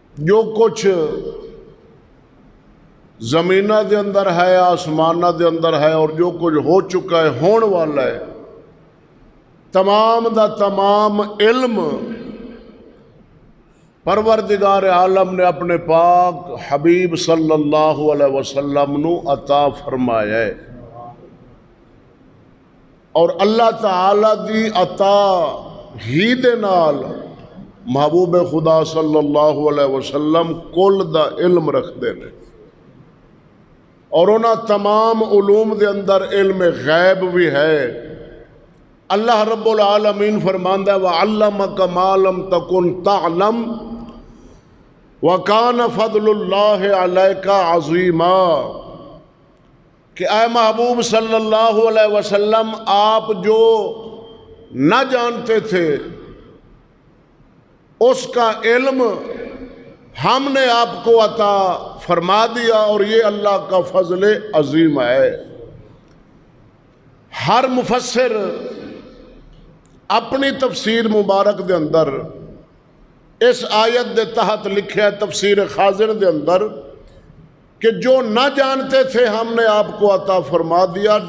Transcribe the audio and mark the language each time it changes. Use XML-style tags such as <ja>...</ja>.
<pa>جو کچھ زمینہ دے اندر ہے آسمانہ دے اندر ہے اور جو کچھ ہو چکا ہے ہون والا ہے تمام دا تمام علم پروردگار عالم نے اپنے پاک حبیب صلی اللہ علیہ وسلم نو عطا فرمایا ہے. اور اللہ تعالی دی عطا ہی دے نال محبوب خدا صلی اللہ علیہ وسلم کل دا علم رکھ دے نے. اور انہاں تمام علوم دے اندر علم غیب بھی ہے. اللہ رب العالمین فرماندا ہے</pa> <ar>وَعَلَّمَكَ مَا لَمْ تَكُنْ تَعْلَمْ وَكَانَ فَضْلُ اللَّهِ عَلَيْكَ عَظِيمًا.</ar> <ur>کہ اے محبوب صلی اللہ علیہ وسلم آپ جو نہ جانتے تھے اس کا علم ہم نے آپ کو عطا فرما دیا اور یہ اللہ کا فضل عظیم ہے.</ur> <pa>ہر مفسر اپنی تفسیر مبارک دے اندر اس آیت دے تحت لکھے ہے تفسیر خازن دے اندر</pa> <ur>کہ جو نہ جانتے تھے ہم نے آپ کو عطا فرما دیا.</ur>